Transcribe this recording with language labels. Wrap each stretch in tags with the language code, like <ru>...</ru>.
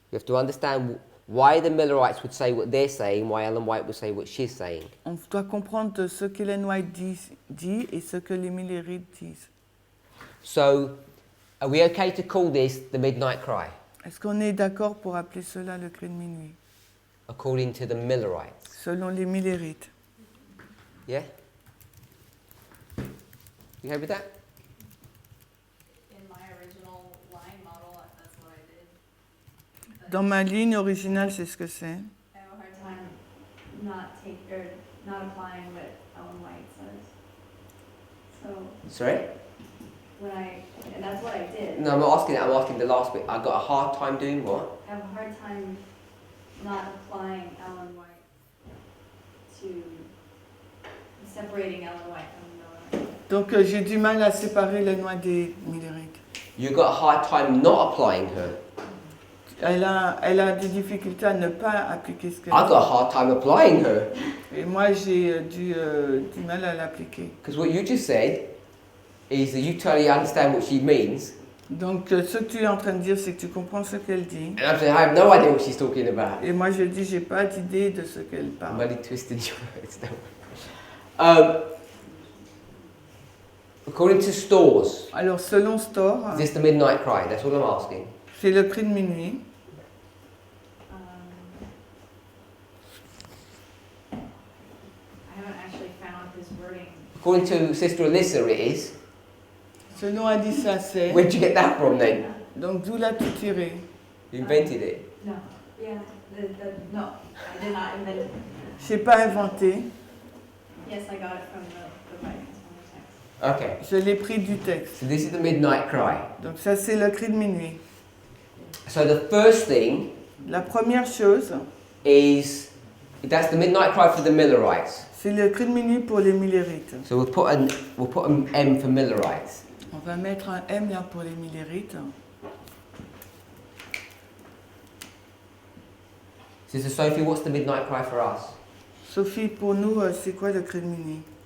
<en>You have to understand why the Millerites would say what they're saying, why Ellen White would say what she's saying.</en> <fr>On doit comprendre ce qu'Ellen White dit et ce que les Millerites disent.</fr> <en>So, are we okay to call this the midnight cry,</en> <fr>Est-ce qu'on est d'accord pour appeler cela le cri de minuit?</fr> <en>according to the Millerites?</en> <fr>Selon les Millerites.</fr> <en>Yeah? You okay with that? In my original line model, that's what I did.</en> <fr>Dans ma ligne originale, c'est ce que c'est.</fr> <en>I have a hard time not not applying what Ellen White says. So Sorry? and that's what I did. No, I'm not asking that. I'm asking the last bit. I got a hard time doing what? I have a hard time not applying Ellen White to separating Ellen White from Miller.</en> <fr>Donc j'ai du mal à séparer les noix des millérites.</fr> <en>You got a hard time not applying her.</en> <fr>Elle a des difficultés à ne pas appliquer ce qu'elle</fr> <en>I got a</en> <fr>dit.</fr> <en>hard time applying her.</en> <fr>Et moi j'ai du mal à l'appliquer.</fr> <en>Because what you just said is that you totally understand what she means.</en> <fr>Donc ce que tu es en train de dire, c'est que tu comprends ce qu'elle dit.</fr> <en>And I'm saying, I have no idea what she's talking about.</en> <fr>Et moi je dis, j'ai pas d'idée de ce qu'elle</fr> <en>I'm</en> <fr>parle.</fr> <en>only twisting your words. Don't worry. According to stores,</en> <fr>Alors selon Store,</fr> <en>is this the midnight cry? That's what I'm asking.</en> <fr>c'est le cri de minuit.</fr> <en>I haven't actually found his wording. According to Sister Alyssa, it is.</en> <fr>Selon Alyssa, c'est.</fr> <en>Where'd you get that from then?</en> <fr>Donc d'où l'as-tu tiré?</fr> <en>You invented it. No. Yeah. No. I did not invent it.</en> <fr>J'ai pas inventé.</fr> <en>Yes, I got it from the writings from the text. Okay.</en> <fr>Je l'ai pris du texte.</fr> <en>So this is the midnight cry.</en> <fr>Donc ça c'est le cri de minuit.</fr> <en>So the first thing</en> <fr>La première chose,</fr> <en>is that's the midnight cry for the Millerites.</en> <fr>c'est le cri de minuit pour les millérites.</fr> <en>So we'll put an M for Millerites.</en> <fr>On va mettre un M là pour les millérites.</fr> <en>Sister Sophie, what's the midnight cry for us?</en> <fr>Sophie, pour nous, c'est quoi le cri de minuit?</fr>